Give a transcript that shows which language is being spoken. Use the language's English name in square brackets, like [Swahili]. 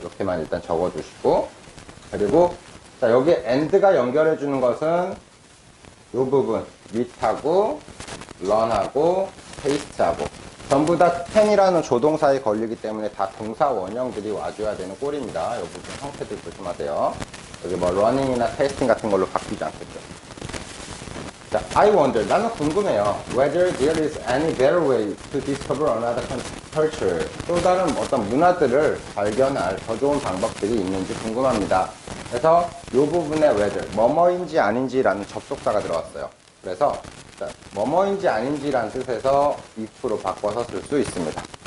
[Korean] 이렇게만 일단 적어주시고, 그리고 자, 여기 and가 연결해주는 것은 이 부분 meet하고 learn하고 taste하고 전부 다 can이라는 조동사에 걸리기 때문에 다 동사 원형들이 와줘야 되는 꼴입니다. 이 부분 형태들 조심하세요. 여기 뭐 learning이나 tasting 같은 걸로 바뀌지 않겠죠. 자, [English] I wonder, [Korean] 나는 궁금해요. [English] Whether there is any better way to discover another culture. [Korean] 또 다른 어떤 문화들을 발견할 더 좋은 방법들이 있는지 궁금합니다. 그래서 이 부분에 whether, 뭐뭐인지 아닌지라는 접속사가 들어왔어요. 그래서 자, 뭐뭐인지 아닌지라는 뜻에서 if로 바꿔서 쓸 수 있습니다.